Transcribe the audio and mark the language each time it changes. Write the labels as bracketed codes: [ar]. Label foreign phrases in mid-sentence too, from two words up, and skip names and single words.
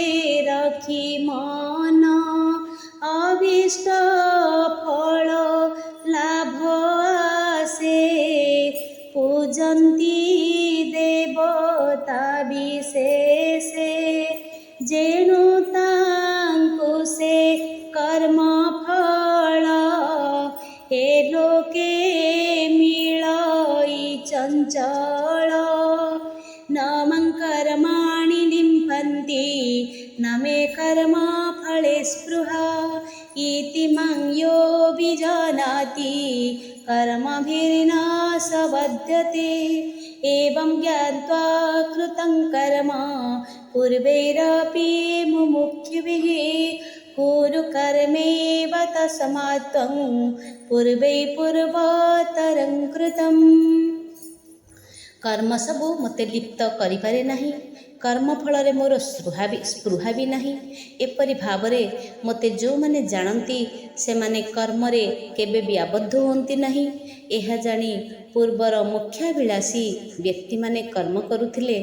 [or] ରଖି ମନ ଅଭୀଷ୍ଟ ଫଳ ଲାଭ ଆସେ ପୂଜନ୍ତି ଦେବତା ବିଶେଷେ ଯେଣୁ ତାଙ୍କୁ ସେ କର୍ମ ଫଳ ଏ ଲୋକେ ମିଳଇ ଚଞ୍ଚଳ [sa] न मं कर्माणि लिम्पन्ति न मे कर्म फले स्पृहा इति मं यो विजानाति कर्मभिर्न स बध्यते एवं ज्ञात्वा कृतं कर्म पूर्वैरपि मुमुक्षुभिः कुरु कर्मेव तस्मात् त्वं पूर्वै पूर्वतरं कृतम्। [or] କର୍ମ ସବୁ ମୋତେ ଲିପ୍ତ କରିପାରେ ନାହିଁ, କର୍ମଫଳରେ ମୋର ସ୍ପୃହା ବି ନାହିଁ। ଏପରି ଭାବରେ ମୋତେ ଯେଉଁମାନେ ଜାଣନ୍ତି ସେମାନେ କର୍ମରେ କେବେ ବି ଆବଦ୍ଧ ହୁଅନ୍ତି ନାହିଁ। ଏହା ଜାଣି ପୂର୍ବର ମୋକ୍ଷାଭିଳାଷୀ ବ୍ୟକ୍ତିମାନେ କର୍ମ କରୁଥିଲେ।